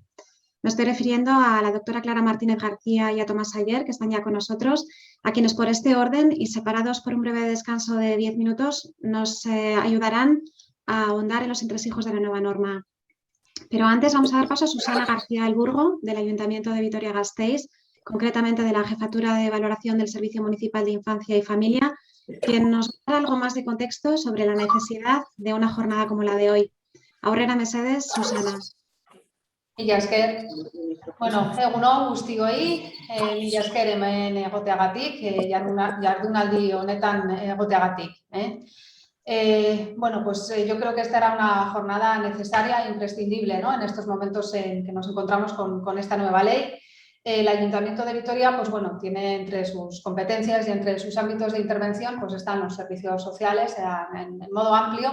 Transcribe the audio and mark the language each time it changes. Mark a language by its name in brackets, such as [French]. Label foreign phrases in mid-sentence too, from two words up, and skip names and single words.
[Spanish] Me estoy refiriendo a la doctora Clara Martínez García y a Tomás Ayer, que están ya con nosotros, a quienes por este orden y separados por un breve descanso de 10 minutos nos ayudarán a ahondar en los entresijos de la nueva norma. Pero antes vamos a dar paso a Susana García del Burgo, del Ayuntamiento de Vitoria-Gasteiz, concretamente de la Jefatura de Valoración del Servicio Municipal de Infancia y Familia, quien nos dará algo más de contexto sobre la necesidad de una jornada como la de hoy. [Basque] Aurrera mesedez, Susana. Mila esker, egunon guztioi, mila esker hemen egoteagatik, jardunaldi honetan egoteagatik. [Spanish] Yo creo que esta era una jornada necesaria e imprescindible, ¿no? En estos momentos en que nos encontramos con esta nueva ley. El Ayuntamiento de Vitoria, tiene entre sus competencias y entre sus ámbitos de intervención, están los servicios sociales en modo amplio.